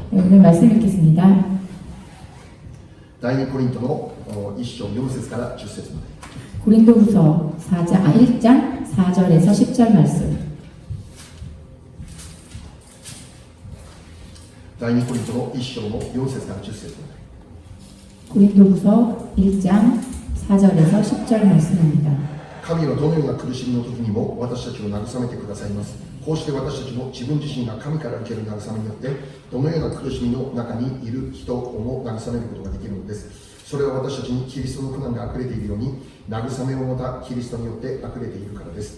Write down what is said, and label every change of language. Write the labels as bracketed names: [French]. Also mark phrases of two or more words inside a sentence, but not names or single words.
[Korean] 네, 오늘 말씀 읽겠습니다. [Japanese] 第2コリントの1章4節から10節まで。 [Korean] 고린도후서 1장 4절에서 10절 말씀. [Japanese] 第2コリントの1章の4節から10節まで。 [Korean] 고린도후서 1장 4절에서 10절 말씀입니다. [Japanese] 神はどのような苦しみの時にも私たちを慰めてくださいます。こうして私たちも自分自身が神から受ける慰めによってどのような苦しみの中にいる人をも慰めることができるのです。それは私たちにキリストの苦難が溢れているように慰めをもたキリストによって溢れているからです。